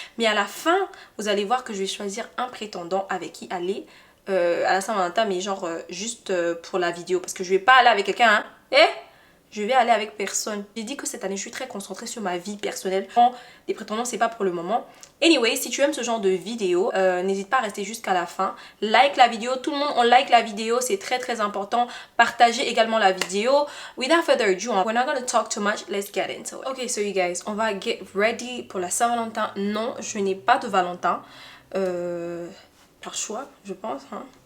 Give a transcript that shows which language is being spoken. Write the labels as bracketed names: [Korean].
[French] Mais à la fin, vous allez voir que je vais choisir un prétendant avec qui aller à la Saint-Valentin, mais genre juste pour la vidéo, parce que je vais pas aller avec quelqu'un, hein. Je vais aller avec personne. J'ai dit que cette année je suis très concentrée sur ma vie personnelle. Les prétendants c'est pas pour le moment. Anyway, si tu aimes ce genre de vidéo, n'hésite pas à rester jusqu'à la fin. Like la vidéo, tout le monde on like la vidéo, c'est très important. Partagez également la vidéo. [English] Without further ado, we're not gonna talk too much, let's get into it. Ok, so you guys, [French] on va [English] get ready [French] pour la Saint-Valentin. Non, je n'ai pas de Valentin. Par choix, je pense, hein.